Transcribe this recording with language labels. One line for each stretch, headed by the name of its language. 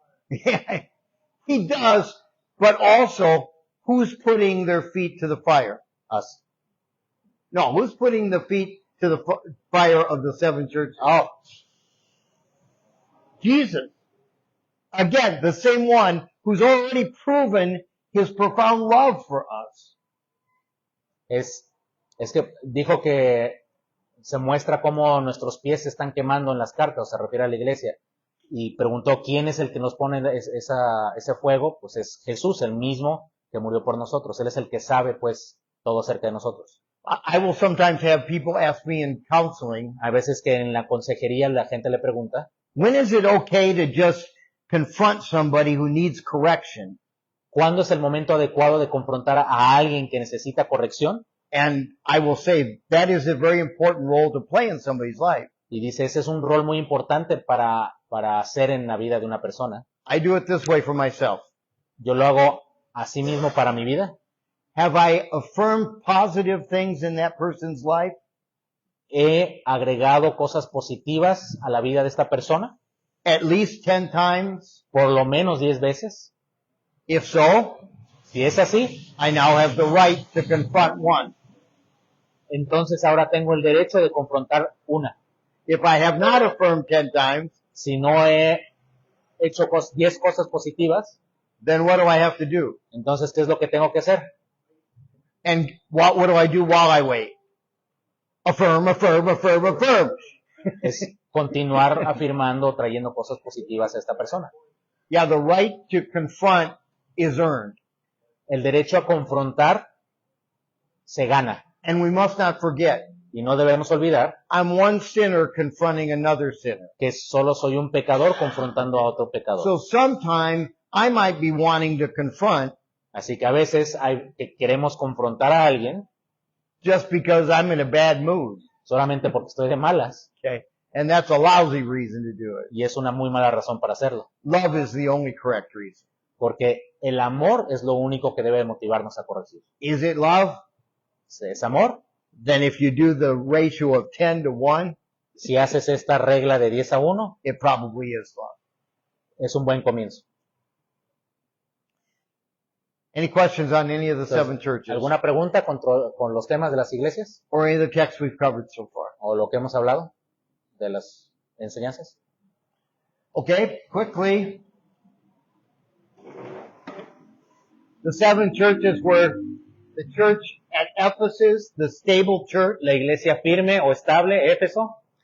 English: Yeah, he does, but also, who's putting their feet to the fire? Us. No, who's putting the feet to the fire of the 7 churches? Oh, Jesus. Again, the same one who's already proven his profound love for us.
Spanish: es que dijo que se muestra cómo nuestros pies se están quemando en las cartas, se refiere a la iglesia. Y preguntó quién es el que nos pone ese fuego. Pues es Jesús, el mismo que murió por nosotros. Él es el que sabe, pues, todo acerca de nosotros.
English: I will sometimes have people ask me in counseling,
Spanish: Hay veces que en la consejería la gente le pregunta,
English: when is it okay to just confront somebody who needs correction?
Spanish: ¿cuándo es el momento adecuado de confrontar a alguien que necesita corrección?
English: And I will say that is a very important role to play in somebody's life.
Spanish: Y dice, ese es un rol muy importante para hacer en la vida de una persona.
English: I do it this way for myself.
Spanish: Yo lo hago así mismo para mi vida.
English: Have I affirmed positive things in that person's life?
Spanish: He agregado cosas positivas a la vida de esta persona,
English: At least 10 times?
Spanish: por lo menos 10 veces.
English: If so,
Spanish: Si es así,
English: I now have the right to confront one.
Spanish: entonces ahora tengo el derecho de confrontar una.
English: If I have not affirmed 10 times,
Spanish: Si no he hecho 10 cosas positivas,
English: then what do I have to do?
Spanish: entonces ¿qué es lo que tengo que hacer?
English: And what do I do while I wait? Affirm, affirm, affirm, affirm.
Spanish: Es continuar afirmando, trayendo cosas positivas a esta persona.
English: Yeah, the right to confront is earned.
Spanish: El derecho a confrontar se gana.
English: And we must not forget,
Spanish: Y no debemos olvidar
English: I'm one sinner confronting another sinner.
Spanish: que solo soy un pecador confrontando a otro pecador.
English: So sometime I might be wanting to confront
Spanish: Así que a veces que queremos confrontar a alguien
English: just because I'm in a bad mood.
Spanish: solamente porque estoy de malas.
English: Okay? And that's a lousy reason to do it.
Spanish: Y es una muy mala razón para hacerlo.
English: Love is the only correct reason.
Spanish: Porque el amor es lo único que debe motivarnos a corregir.
English: Is it love?
Spanish: ¿Es amor?
English: Then if you do the ratio of 10 to 1,
Spanish: Si haces esta regla de 10 a 1,
English: it probably is love.
Spanish: es un buen comienzo.
English: Any questions on any of the
Spanish: Entonces,
English: 7 churches?
Spanish: ¿alguna pregunta con los temas de las iglesias?
English: Or any of the texts we've covered so far?
Spanish: ¿O lo que hemos hablado de las enseñanzas?
English: Okay, quickly. The 7 churches were the church at Ephesus, the stable church.
Spanish: La iglesia firme o estable, Éfeso.